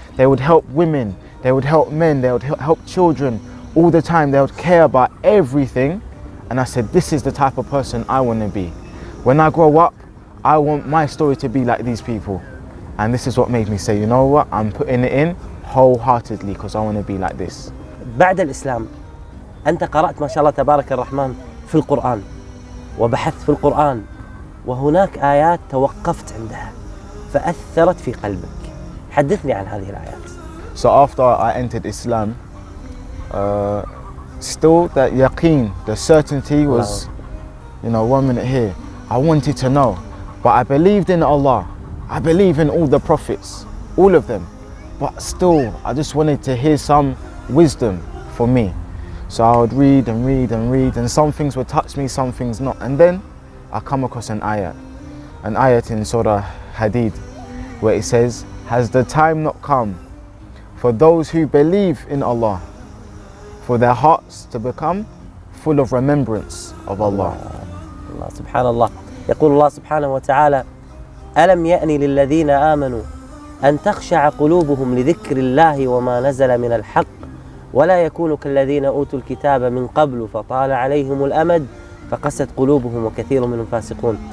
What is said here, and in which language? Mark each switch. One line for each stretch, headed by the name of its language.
English: They would help women. They would help men. They would help children all the time. They would care about everything. And I said, this is the type of person I want to be. When I grow up, I want my story to be like these people. And this is what made me say, you know what, I'm putting it in wholeheartedly because I want to be like this.
Arabic: بعد الإسلام أنت قرأت ما شاء الله تبارك الرحمن في القرآن وبحثت في القرآن، وهناك آيات توقفت عندها فأثرت في قلبك. حدثني عن هذه الآيات.
English: So after I entered Islam, still that yaqeen, the certainty was, 1 minute here. I wanted to know, but I believed in Allah. I believe in all the prophets, all of them, but still I just wanted to hear some wisdom for me. So I would read and read and read, and some things would touch me, some things not. And then I come across an ayat in Surah Hadid, where it says, has the time not come for those who believe in Allah, for their hearts to become full of remembrance of Allah.
Arabic: الله سبحان الله. يقول الله سبحانه وتعالى: ألم يأن للذين آمنوا أن تخشع قلوبهم لذكر الله وما نزل من الحق ولا يكونوا كالذين أوتوا الكتاب من قبل فطال عليهم الأمد فقست قلوبهم وكثير منهم فاسقون.